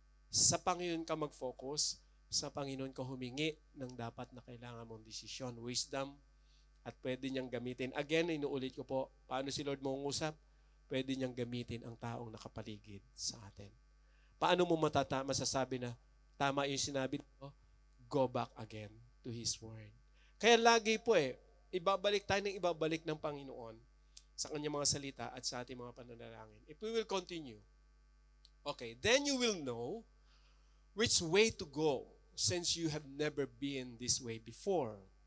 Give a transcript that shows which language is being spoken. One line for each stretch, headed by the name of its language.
Filipino: Sa Panginoon ka mag-focus, sa Panginoon ka humingi ng dapat na kailangan mong desisyon, wisdom, at pwede niyang gamitin. Again, inuulit ko po, paano si Lord mangungusap? Pwede niyang gamitin ang taong nakapaligid sa atin. Paano mo masasabi na tama yung sinabi mo?
English: Go back again to His Word.
Filipino: Kaya lagi po ibabalik ng Panginoon sa kanyang mga salita at sa ating mga pananalangin.
English: If we will continue, okay, then you will know which way to go since you have never been this way before.